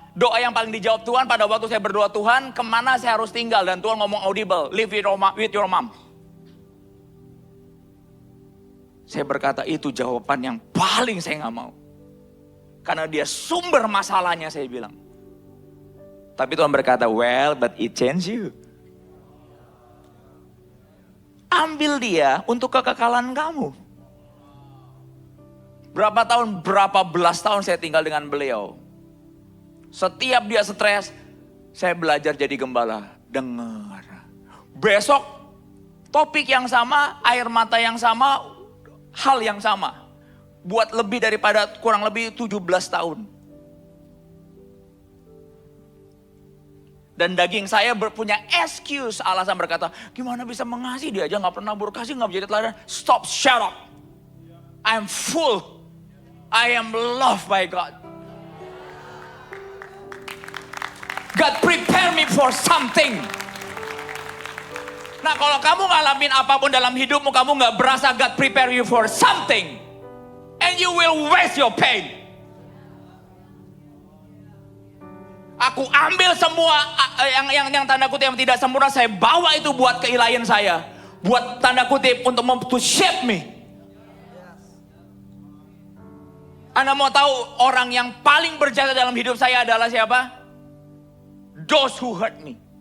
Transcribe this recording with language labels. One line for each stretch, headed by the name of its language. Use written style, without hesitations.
Indonesian: Doa yang paling dijawab Tuhan pada waktu saya berdoa, Tuhan kemana saya harus tinggal? Dan Tuhan ngomong audible,
English: live with your mom.
Indonesian: Saya berkata itu jawaban yang paling saya gak mau. Karena dia sumber masalahnya, saya bilang. Tapi Tuhan berkata,
English: well but it changed you.
Indonesian: Ambil dia untuk kekekalan kamu. Berapa tahun, berapa belas tahun saya tinggal dengan beliau. Setiap dia stres, saya belajar jadi gembala. Dengar. Besok, topik yang sama, air mata yang sama, hal yang sama. Buat lebih daripada kurang lebih 17 tahun. Dan daging saya punya excuse, alasan berkata, gimana bisa mengasihi, dia aja gak pernah berkasih, gak menjadi teladan.
English: Stop, shut up. I'm full. I am loved by God. God prepare me for something.
Indonesian: Nah kalau kamu ngalamin apapun dalam hidupmu, kamu gak berasa
English: God prepare you for something. And you will waste your pain.
Indonesian: Aku ambil semua yang tanda kutip yang tidak sempurna, saya bawa itu buat keilahian saya. Buat tanda kutip untuk
English: to shape me.
Indonesian: Anda mau tahu orang yang paling berjasa dalam hidup saya adalah siapa?
English: Those who hurt me.